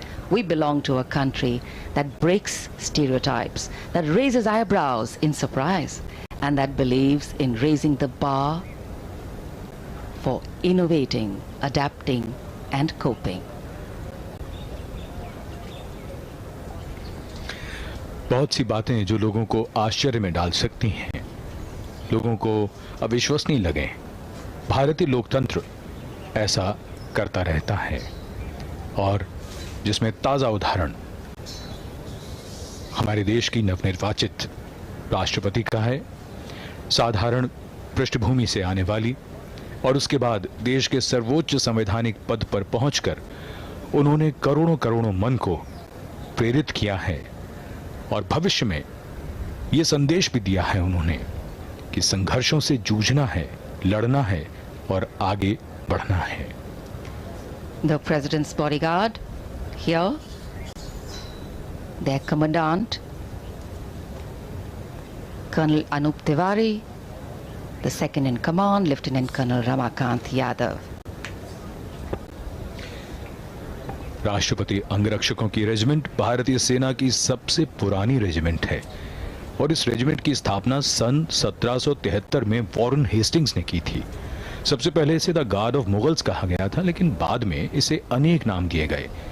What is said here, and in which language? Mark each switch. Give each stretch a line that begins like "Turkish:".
English: We belong to a country that breaks stereotypes, that raises eyebrows in surprise, and that believes in raising the bar for innovating, adapting and coping.
Hindi: बहुत सी बातें जो लोगों को आश्चर्य में डाल सकती हैं, लोगों को अविश्वसनीय लगे, भारतीय लोकतंत्र ऐसा करता रहता है, और जिसमें ताजा उदाहरण हमारे देश की नवनिर्वाचित राष्ट्रपति का है, साधारण पृष्ठभूमि से आने वाली, और उसके बाद देश के सर्वोच्च संवैधानिक पद पर पहुंचकर उन्होंने करोड़ों करोड़ों मन को प्रेरित किया है, और भविष्य में यह संदेश भी दिया है उन्होंने कि संघर्षों से जूझना है, लड़ना है और आगे बढ़ना है.
English: The President's bodyguard here, their commandant, Colonel Anup Tiwari, the second in command, Lieutenant Colonel Ramakant Yadav.
Hindi: राष्ट्रपति अंगरक्षकों की रेजिमेंट भारतीय सेना की सबसे पुरानी रेजिमेंट है, और इस रेजिमेंट की स्थापना सन 1773 में वॉरेन हेस्टिंग्स ने की थी. सबसे पहले इसे द गार्ड ऑफ मुगल्स कहा गया था, लेकिन बाद में इसे अनेक नाम दिए गए.